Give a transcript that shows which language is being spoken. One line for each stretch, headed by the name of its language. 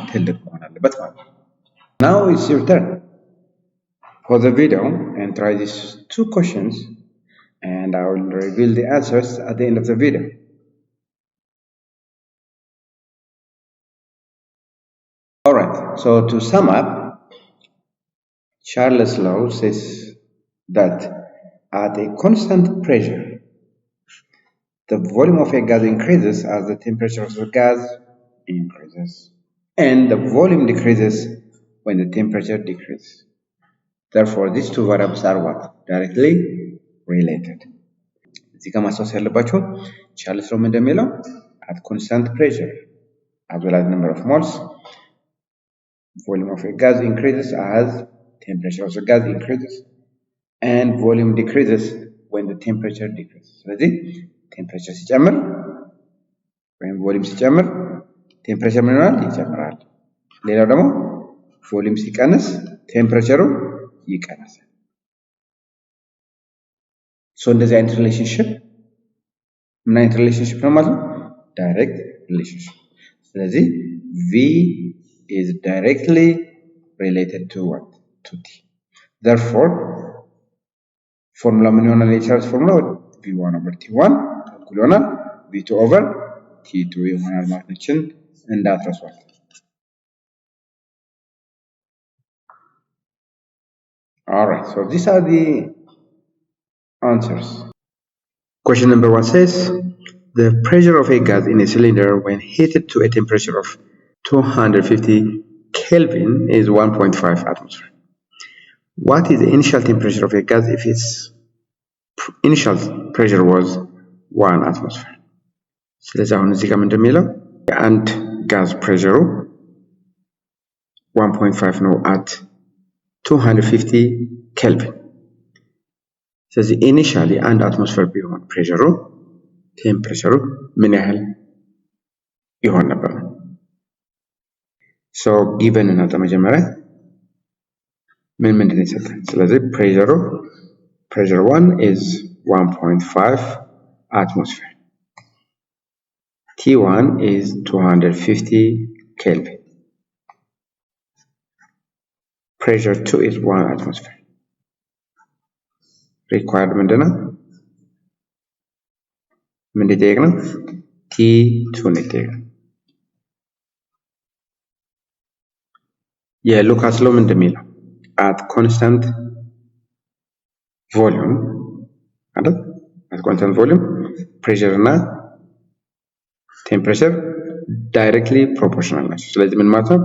Amharic: ትልቅ መሆን አለበት ማለት ነው።
English: Now it's your turn. Pause the video and try these two questions and I will reveal the answers at the end of the video. Alright, so to sum up, Charles' law says that at a constant pressure, the volume of a gas increases as the temperature of the gas increases, and the volume decreases when the temperature decreases. Therefore, these two variables are what? Directly related.
Amharic: እዚህ ጋር ማስታወስ ያለባችሁ ቻርልስ ሎው እንደሚለው
English: at constant pressure as well as number of moles, volume of a gas increases as temperature of the gas increases, and volume decreases when the temperature decreases.
Amharic: ስለዚህ ቴምፕሬቸር ሲጨምር ወይም ቮሊዩም ሲጨምር ቴምፕሬቸር ምን ይሆናል? ይጨምራል። ሌላው ደግሞ ቮሊዩም ሲቀንስ ቴምፕሬቸሩ ይቀንሳል። ሶ እንደዚህ አይነት ሪሌሽንሺፕ ምን አይነት ሪሌሽንሺፕ ነው ማለት ነው?
English: ዳይሬክት ሪሌሽንሺፕ።
Amharic: ስለዚህ
English: V is directly related to what? To T. Therefore
Amharic: ፎርሙላ ምን ይሆናል? የቻርልስ ፎርሙላ V1 over T1 እኩል ይሆናል V2 over T2 ይሆናል ማለት ነው። እንዳትረሷት።
English: Alright, so these are the answers. Question number 1 says, the pressure of a gas in a cylinder when heated to a temperature of 250 Kelvin is 1.5 atmosphere. What is the initial temperature of a gas if its initial pressure was 1 atmosphere?
Amharic: ስለዚህ አሁን እዚህ ጋር ምንድን የሚለው የአንድ ጋዝ ፕሬሸሩ 1.5 ነው at 250 ኬልቪን። ስለዚህ ኢኒሻሊ አንድ አትሞስፌር ቢሆን ፕሬሸሩ ቴምፕሬቸሩ ምን ያህል ይሆን ነበር? ሶ ጊቨን እናውጣ መጀመሪያ ምንድን ነው የሰጠን? ስለዚህ
English: pressure 1 is 1.5 atmosphere. T1 is 250 Kelvin. Pressure 2 is 1 atmosphere. Required
Amharic: ምንድነው? ምንድን ነው? T2 ነው። የሉካስ ሎው ምንድን የሚለው
English: at constant volume
Amharic: አይደል?
English: at constant volume pressure እና temperature directly proportional
Amharic: ናቸው። ስለዚህ ምን ማለት ነው?